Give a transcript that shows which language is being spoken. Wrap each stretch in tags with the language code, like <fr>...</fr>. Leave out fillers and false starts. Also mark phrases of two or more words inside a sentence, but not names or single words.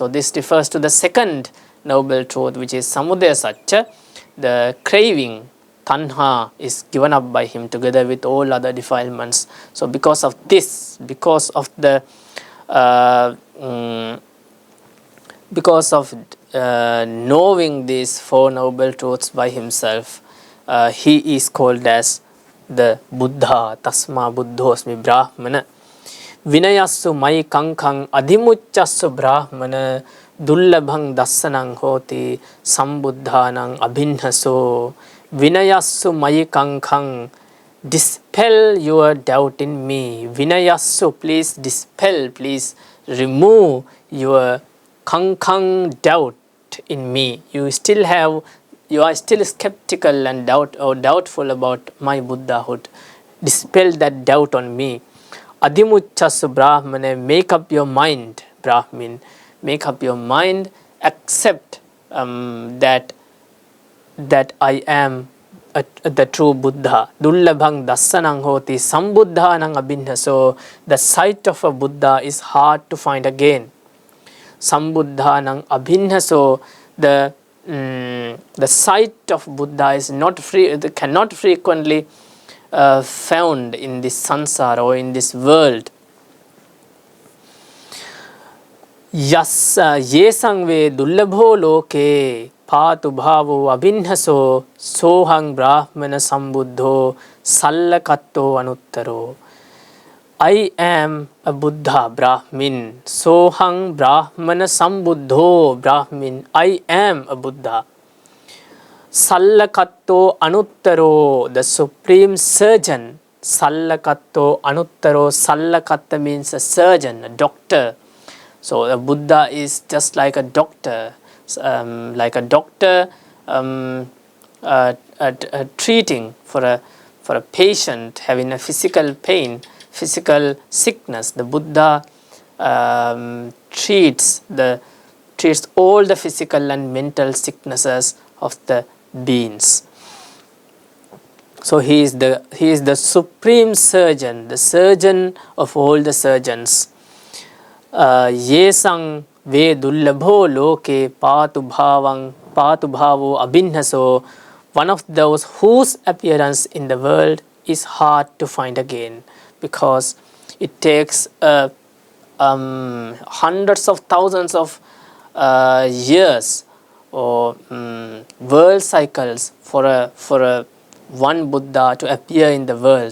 <en>So this refers to the second noble truth, which is</en> <pi>samudaya satcha,</pi> <en>the craving, tanha, is given up by him together with all other defilements. So because of this, because of knowing these four noble truths by himself, he is called as the Buddha.</en> <pi>Tasma buddhosmi brahmana. Vinayassu mai kankang adhimuccassu brahmana. Dullabhang dassanang hoti sambuddhanang abhinhaso. Vinayassu mai kankang,</pi> <en>dispel your doubt in me. Vinayassu, please dispel, please remove your kankang, doubt in me. You are still skeptical and doubtful about my Buddhahood. Dispel that doubt on me.</en> <pi>Adhimuccassu brahmane,</pi> <en>make up your mind, Brahmin. Make up your mind, accept that I am the true Buddha.</en> <pi>Dullabhang dassanang hoti sambuddhanang abhinhaso.</pi> <en>The sight of a Buddha is hard to find again.</en> <pi>Sambuddhanang abhinhaso.</pi> <en>The sight of Buddha is cannot frequently found in this sansara or in this world.</en> <pi>Yassa yesang ve dullabho loke patu bhavo abhinhaso sohang brahmana sambuddho sallakatto anuttaro.</pi> <en>I am a Buddha, Brahmin.</en> <pi>Sohang brahmana sambuddho, Brahmin.</pi> <en>I am a Buddha.</en> <pi>Sallakatto anuttaro,</pi> <en>the supreme surgeon.</en> <pi>Sallakatto anuttaro.</pi> <en>Sallakatta means a surgeon, a doctor. So a Buddha is just like a doctor, treating for a patient having a physical pain, physical sickness. The Buddha treats all the physical and mental sicknesses of the beings. So he is the supreme surgeon, the surgeon of all the surgeons.</en> <pi>Yesang ve dullabho loke patu bhavo abhinhaso.</pi> <en>One of those whose appearance in the world is hard to find again, because it takes hundreds of thousands of years or world cycles for one Buddha to appear in the world.</en>